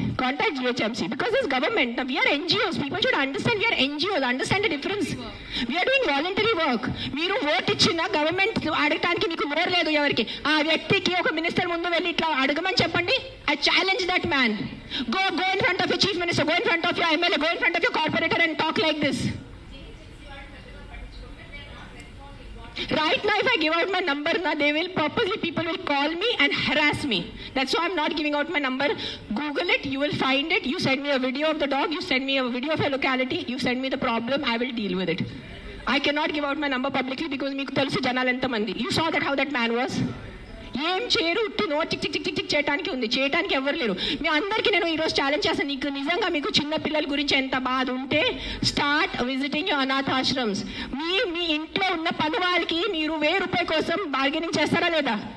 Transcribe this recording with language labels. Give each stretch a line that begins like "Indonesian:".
English: Contact GHMC because it's government. Now we are NGOs. People should understand we are NGOs. Understand the difference. We are doing voluntary work.
Telugu: మీరు vote ఇచ్చిన government అడగటానికి మీకు నోరు లేదు ఎవరికి. ఆ వ్యక్తికి ఒక మినిస్టర్ ముందు వెళ్ళి ఇట్లా అడగమని చెప్పండి.
English: I challenge that man. Go in front of your chief minister. Go in front of your MLA. Go in front of your corporator and talk like this. Right now, if I give out my number, people will call me and harass me. That's why I'm not giving out my number. Google it, you will find it. You send me a video of the dog, you send me a video of a locality, you send me the problem, I will deal with it. I cannot give out my number publicly because
Telugu: meeku telusu janalu enta mandi.
English: You saw that how that man was.
Telugu: ఏం చేయరు, no చిక్ చిక్ చిక్ చిక్ చేయడానికి ఉంది, చేయడానికి ఎవరు లేరు. మీ అందరికీ నేను ఈరోజు ఛాలెంజ్ చేస్తాను. నీకు నిజంగా మీకు చిన్న పిల్లల గురించి ఎంత బాధ ఉంటే
English: Start visiting your అనాథాశ్రమ్స్.
Telugu: మీ ఇంట్లో ఉన్న పని వాళ్ళకి మీరు ₹1000 కోసం బార్గెనింగ్ చేస్తారా లేదా?